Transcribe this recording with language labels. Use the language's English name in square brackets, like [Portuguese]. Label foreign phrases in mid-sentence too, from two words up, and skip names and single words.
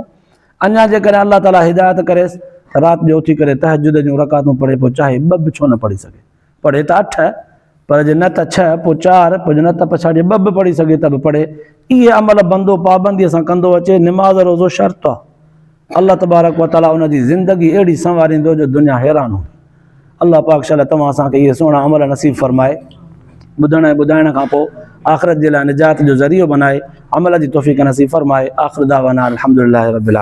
[Sindhi] अञा जेकॾहिं अल्लाह ताला हिदायत करेसि राति जो उथी करे तहजुद जूं रकातूं पढ़े, पोइ चाहे 2 बि छो न पढ़ी सघे, पढ़े त 8, पर जे न त 6 पोइ 4, पोइ न त पछाड़ीअ 2 बि पढ़ी सघे त बि पढ़े। इहे अमल बंदो पाबंदीअ सां कंदो अचे। निमाज़ रोज़ो शर्त आहे, अल्लाह [Arabic] تبارك وتعالى [Sindhi] उनजी ज़िंदगी अहिड़ी संवारींदो जो दुनिया हैरान हो। अल्लाह पाक शाला तव्हां असांखे इहे सुहिणा अमल नसीब फरमाए, ॿुधण ऐं ॿुधाइण खां पोइ आख़िरत जे लाइ निजात जो ज़रियो बनाए, अमल जी तौफ़ीक़ नसीब फरमाए। [Arabic] آخر دعوانا الحمد لله رب العالمين.